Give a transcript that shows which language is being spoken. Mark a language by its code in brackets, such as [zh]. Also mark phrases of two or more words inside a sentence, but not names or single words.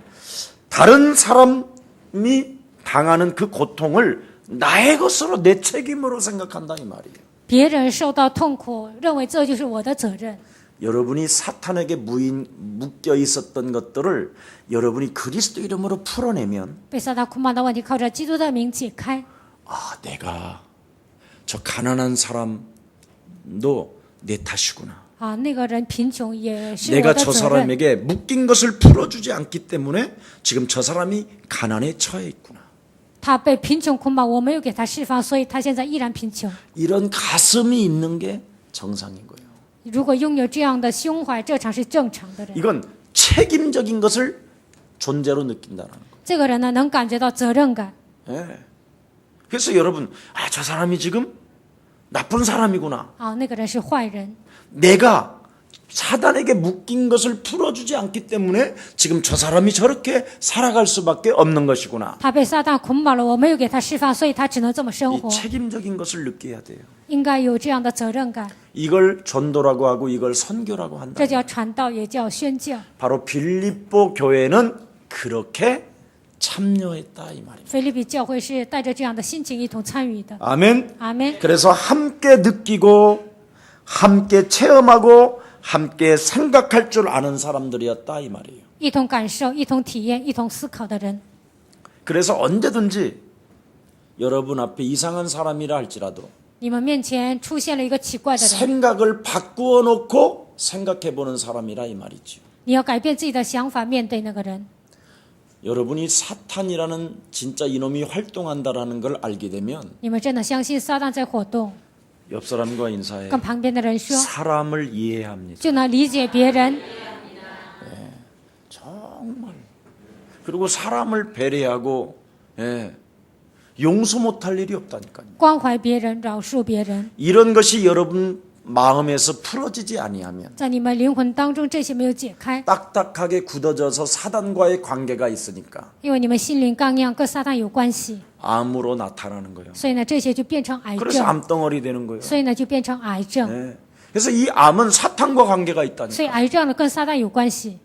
[ko] 다른 사람이 당하는 그 고통을 나의 것으로 내 책임으로 생각한다 이 말이에요. [zh] 别人受到痛苦，认为这就是我的责任。 [ko] 여러분이 사탄에게 묶여 있었던 것들을 여러분이 그리스도 이름으로 풀어내면 [zh] 被撒旦捆绑的问题靠着基督的名解开。 [ko] 내가 저 가난한 사람도 내 탓이구나. [zh] 那个人贫穷也是我 [ko] 내가 [zh] 的 [ko] 저 [zh] 责任。 [ko] 사람에게 묶인 것을 풀어주지 않기 때문에 지금 저 사람이 가난에 처해 있구나. [zh] 他被贫穷捆绑，我没有给他释放，所以他现在依然贫穷。 [ko] 이런 가슴이 있는 게 정상인 거예요. [zh] 如果拥有这样的胸怀，这才是正常的人。 [ko] 이건 책임적인 것을 존재로 느낀다는 거. [zh] 这个人呢，能感觉到责任感。 [ko] 예. 그래서 여러분, 저 사람이 지금 나쁜 사람이구나. [zh] 那个人是坏人。 [ko] 내가 사단에게 묶인 것을 풀어주지 않기 때문에 지금 저 사람이 저렇게 살아갈 수밖에 없는 것이구나. [zh] 他被撒旦捆绑了，我没有给他释放，所以他只能这么生 [ko] 이 [zh] 活。 [ko] 책임적인 것을 느껴야 돼요. [zh] 应该有这样的责任感， [ko] 이걸 전도라고 하고 이걸 선교라고 한다. [zh] 这叫传道，也叫宣教。 [ko] 바로 빌립보 교회는 그렇게 참여했다 이 말입니다. [zh] 腓立比教会是带着这样的心情一同参与的。 [ko] 아멘. [zh] 阿门。 [ko] 그래서 함께 느끼고 함께 체험하고 함께 생각할 줄 아는 사람들이었다 이 말이에요. [zh] 一同感受、一同体验、一同思考的人。 [ko] 그래서 언제든지 여러분 앞에 이상한 사람이라 할지라도 [zh] 你们面前出现了一个奇怪的人， [ko] 생각을 바꾸어 놓고 생각해 보는 사람이라 이 말이죠. [zh] 你要改变自己的想法，面对那个人。 [ko] 여러분이 사탄이라는 진짜 이놈이 활동한다라는 걸 알게 되면 [zh] 你们真的相信撒旦在活动， [ko] 옆 사람과 인사해 [zh] 跟旁边的人说， [ko] 사람을 이해해야 합니다. [zh] 就能理解别人。 [ko] 정말. 그리고 사람을 배려하고 용서 못할 일이 없다니까요. [zh] 关怀别人，饶恕别人， [ko] 이런 것이 여러분 마음에서 풀어지지 아니하면 [zh] 在你们灵魂当中这些没有解开， [ko] 딱딱하게 굳어져서 사단과의 관계가 있으니까 [zh] 因为你们心灵刚硬，跟撒旦有关系， [ko] 암으로 나타나는 거예요. [zh] 所以呢，这些就变成癌 [ko] 그래서 [zh] 症， [ko] 암덩어리 되는 거예요. [zh] 所以呢，就变成癌症， [ko] 네. 그래서 이 암은 사탄과 관계가 [zh] 所 [ko] 있다니까. [zh] 以癌症呢跟撒旦有关系。